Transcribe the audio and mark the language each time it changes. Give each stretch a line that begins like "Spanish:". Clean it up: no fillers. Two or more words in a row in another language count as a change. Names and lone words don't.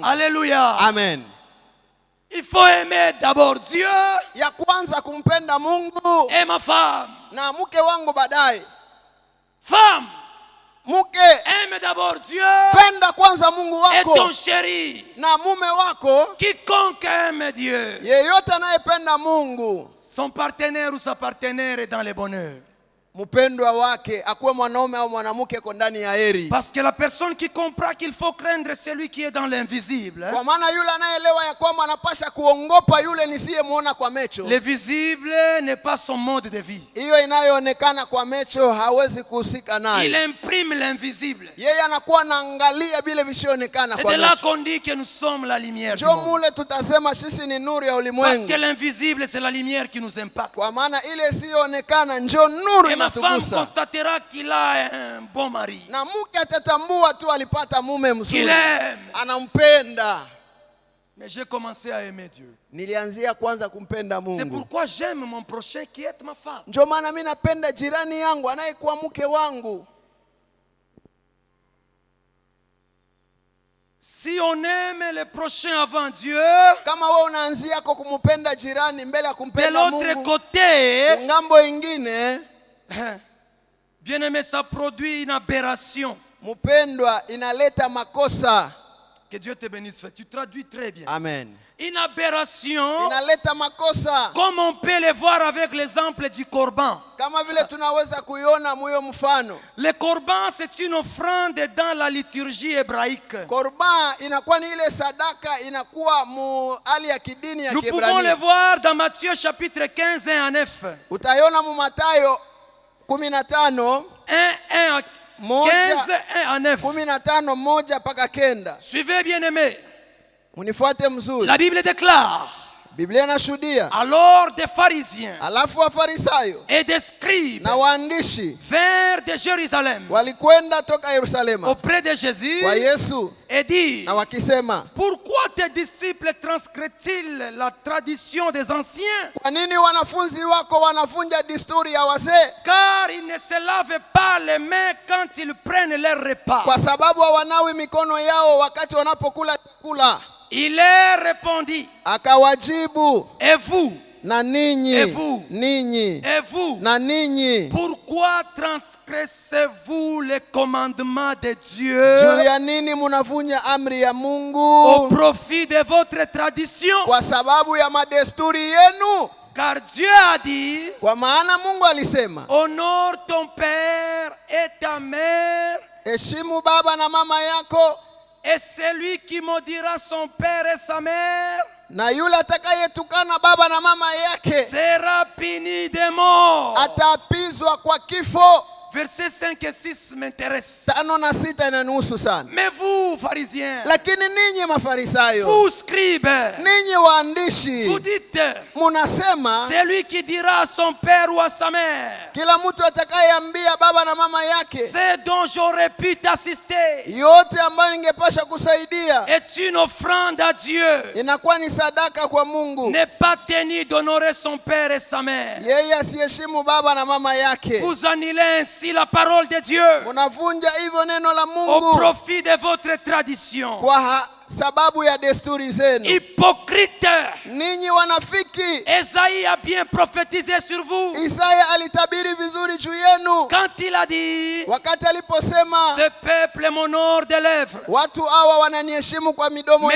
French: Alléluia. Amen. Il faut aimer d'abord Dieu
Swahili: Ya kwanza kumpenda Mungu
French: et ma femme.
Swahili: na mke wangu baadaye.
French: Femme,
Swahili: Mke,
French: aime d'abord Dieu
Swahili: penda kwanza Mungu
French: et ton
Swahili: wako
French: chéri.
Swahili: na mume wako.
French: Quiconque aime Dieu,
Swahili: Yeyote anayependa Mungu,
French: son partenaire ou sa partenaire est dans le bonheur.
Swahili: mpendwa wake akuwe mwanaume au mwanamke ko ndani ya heri.
French: Parce que la personne qui comprend qu'il faut craindre celui qui est dans l'invisible,
Swahili: Kwa maana yule anayeelewa ya kwamba anapasha kuongopa yule nisiyemwona kwa mecho.
French: le visible n'est pas son mode de vie.
Swahili: Hiyo inayoonekana kwa mecho hawezi kuhusika
French: Il
Swahili: naye.
French: imprime l'invisible.
Swahili: Yeye anakuwa anaangalia vile visionekana
French: C'est
Swahili: kwa
French: de là
Swahili: mecho.
French: qu'on dit que nous sommes la lumière du
Swahili: Ndio
French: monde.
Swahili: mule tutasema sisi ni nuru ya
French: Parce
Swahili: ulimwengu.
French: que l'invisible, c'est la lumière qui nous impacte.
Swahili: Kwa maana ile isiyoonekana ndio nuru
French: Et ma femme
Swahili: inatugusa.
French: constatera qu'il a un bon mari,
Swahili: Na mke atatambua tu alipata mume
French: qu'il
Swahili: mzuri.
French: aime.
Swahili: Anampenda.
French: Mais j'ai commencé à aimer Dieu.
Swahili: Nilianzia kwanza kumpenda
French: C'est
Swahili: Mungu.
French: pourquoi j'aime mon prochain qui est ma femme.
Swahili: Ndio maana mimi napenda jirani yangu anayekuwa mke wangu.
French: Si on aime le prochain avant Dieu,
Swahili: Kama wewe unaanzia kwa kumpenda jirani mbele ya
French: de
Swahili: kumpenda
French: l'autre
Swahili: Mungu,
French: côté,
Swahili: ngambo ingine
French: bien aimé, ça produit une aberration.
Swahili: mpendwa inaleta makosa.
French: Que Dieu te bénisse. Tu traduis très bien. Amen. Une aberration,
Swahili: Inaleta makosa
French: comme on peut le voir avec l'exemple du corban.
Swahili: kama vile tunaweza kuiona muyo mfano.
French: Le corban, c'est une offrande dans la liturgie hébraïque.
Swahili: Korban inakuwa ni ile sadaka inakuwa mu hali ya kidini ya
French: Nous pouvons le
Swahili: Kiebrania.
French: voir dans Matthieu chapitre 15, 1 à 9.
Swahili: Utaiona mu Mathayo 15
French: 15, 1 à 9.
Swahili: 15 1 mpaka 9.
French: Suivez, bien aimé.
Swahili: Unifuate mzuri.
French: La Bible déclare
Swahili: Biblia inashuhudia.
French: Alors des pharisiens
Swahili: Alafu Wafarisayo
French: et des scribes
Swahili: na waandishi
French: vinrent de Jérusalem
Swahili: walikwenda toka Yerusalema
French: auprès de Jésus
Swahili: kwa Yesu
French: et dirent:
Swahili: na wakisema,
French: pourquoi tes disciples transgressent-ils la tradition des anciens?
Swahili: kwa nini wanafunzi wako wanavunja desturi ya wazee?
French: Car ils ne se lavent pas les mains quand ils prennent leur repas.
Swahili: Kwa sababu hawanawi mikono yao wakati wanapokula chakula.
French: Il leur répondit:
Swahili: Akawajibu,
French: et vous,
Swahili: na ninyi,
French: Et vous?
Swahili: ninyi,
French: et vous,
Swahili: na ninyi,
French: pourquoi transgressez-vous les commandements de
Swahili: juu
French: Dieu
Swahili: ya nini munavunja amri ya
French: au
Swahili: Mungu?
French: profit de votre tradition?
Swahili: Kwa sababu ya madesturi yenu.
French: Car Dieu a dit:
Swahili: Kwa maana Mungu alisema,
French: honore ton père et ta mère,
Swahili: heshimu baba na mama yako,
French: et celui qui maudira son père et sa mère
Swahili: na yule atakayetukana baba na mama yake
French: sera puni de mort.
Swahili: ataapizwa kwa kifo.
French: Versets 5 et 6 m'intéressent.
Swahili: 5 na 6 inanihusu sana.
French: Mais vous, pharisiens,
Swahili: Lakini ninyi Mafarisayo,
French: vous, scribes,
Swahili: ninyi waandishi,
French: vous dites:
Swahili: munasema
French: celui qui dira à son père ou à sa mère,
Swahili: kila mtu atakayeambia baba na mama yake,
French: c'est dont j'aurais pu t'assister,
Swahili: yote ambayo ningepasha kusaidia
French: est une offrande à Dieu,
Swahili: inakuwa ni sadaka kwa Mungu.
French: n'est pas tenu d'honorer son père et sa mère.
Swahili: Yeye asiheshimu baba na mama yake.
French: Vous annulez ainsi la parole de Dieu
Swahili: Munavunja hivyo neno la
French: au
Swahili: Mungu
French: profit de votre tradition.
Swahili: kwa sababu ya desturi zenu.
French: Hypocrite,
Swahili: Ninyi wanafiki,
French: Esaïe a bien prophétisé sur vous
Swahili: Isaya alitabiri vizuri juu yenu
French: quand il a dit:
Swahili: wakati aliposema,
French: ce peuple m'honore de lèvres,
Swahili: watu hawa wananiheshimu kwa midomo